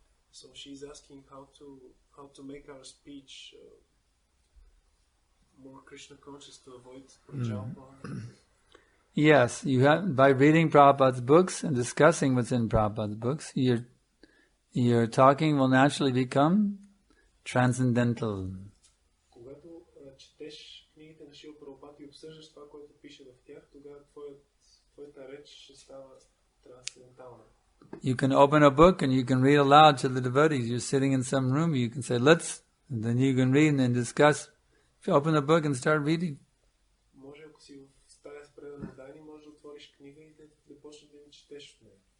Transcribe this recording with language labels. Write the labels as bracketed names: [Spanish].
[English] So she is asking how to make our speech more Krishna conscious to avoid prajalpa. Yes, you have, by reading Prabhupada's books and discussing what's in Prabhupada's books, your talking will naturally become transcendental. [Bulgarian] Когато четеш книгите на Шрила Прабхупада и обсъждаш това, което пише в тях, тогава твоята реч ще става трансцендентална. [English] You can open a book and you can read aloud to the devotees. You're sitting in some room, you can say, let's, and then you can read and then discuss. If you open a book and start reading. [Bulgarian] Може, ако си в стая с предана дайни, може да отвориш книга и да почнеш да ми четеш в нея.